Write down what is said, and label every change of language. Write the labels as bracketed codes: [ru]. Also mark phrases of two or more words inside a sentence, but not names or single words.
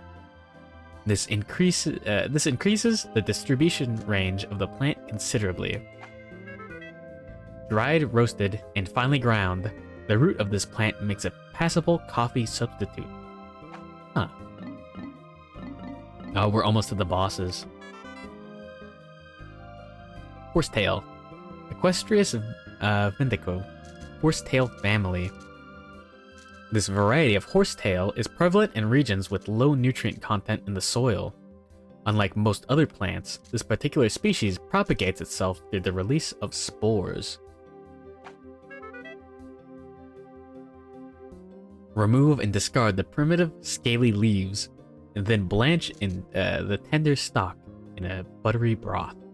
[en] This increases the distribution range of the plant considerably. Dried, roasted, and finely ground, the root of this plant makes a passable coffee substitute. Huh. Oh, we're almost to the bosses. Horsetail. Equestrius vindico. Horsetail family. This variety of horsetail is prevalent in regions with low nutrient content in the soil. Unlike most other plants, this particular species propagates itself through the release of spores. Remove and discard the primitive, scaly leaves, and then blanch in the tender stalk in a buttery broth.